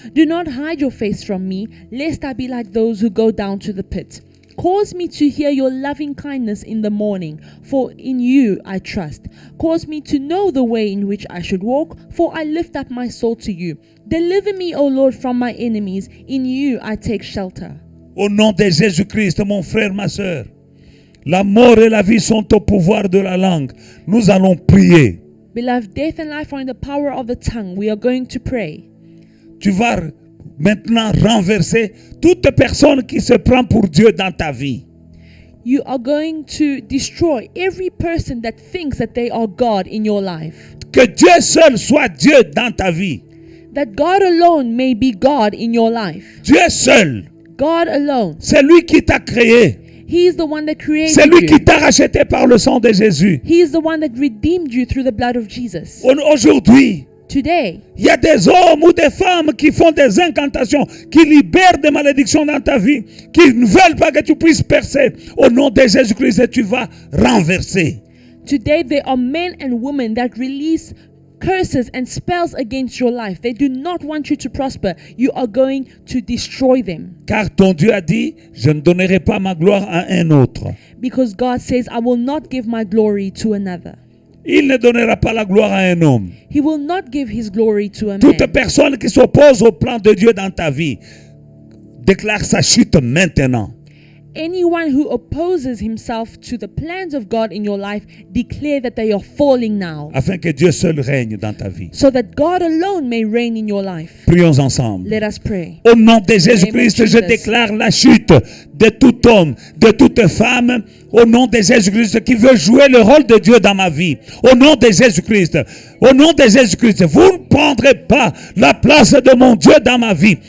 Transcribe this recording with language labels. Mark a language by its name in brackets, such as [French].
[English] Do not hide your face from me, lest I be like those who go down to the pit. Cause me to hear your loving kindness in the morning, for in you I trust. Cause me to know the way in which I should walk, for I lift up my soul to you. Deliver me, O Lord, from my enemies. In you I take shelter. [French] Au nom de Jésus-Christ, mon frère, ma soeur, la mort et la vie sont au pouvoir de la langue. Nous allons prier. [English] Beloved, death and life are in the power of the tongue. We are going to pray. [French] Tu vas maintenant renverser toute personne qui se prend pour Dieu dans ta vie. [English] You are going to destroy every person that thinks that they are God in your life. [French] Que Dieu seul soit Dieu dans ta vie. [English] that God alone may be God in your life. [French] Dieu seul. [English] God alone. [French] C'est lui qui t'a créé. [English] He is the one that created [French] C'est lui [English] you. [French] qui t'a racheté par le sang de Jésus. [English] He is the one that redeemed you through the blood of Jesus. [French] Aujourd'hui, [English] Today, [French] il y a des hommes ou des femmes qui font des incantations, qui libèrent des malédictions dans ta vie, qui ne veulent pas que tu puisses percer. Au nom de Jésus-Christ, et tu vas renverser. [English] today there are men and women that release curses and spells against your life. They do not want you to prosper. You are going to destroy them. [French] Car ton Dieu a dit, je ne donnerai pas ma gloire à un autre. [English] Because God says, I will not give my glory to another. [French] Il ne donnera pas la gloire à un homme. [English] He will not give his glory to a [French] Toute [English] man. [French] personne qui s'oppose au plan de Dieu dans ta vie, déclare sa chute maintenant. [English] Anyone who opposes himself to the plans of God in your life, declare that they are falling now, [French] Afin que Dieu seul règne dans ta vie. [English] so that God alone may reign in your life. [French] Prions ensemble. [English] Let us pray. [French] Au nom de Jésus-Christ, je [English] Jesus. [French] déclare la chute de tout homme, de toute femme, au nom de Jésus-Christ qui veut jouer le rôle de Dieu dans ma vie. Au nom de Jésus-Christ. Au nom de Jésus-Christ, vous ne prendrez pas la place de mon Dieu dans ma vie.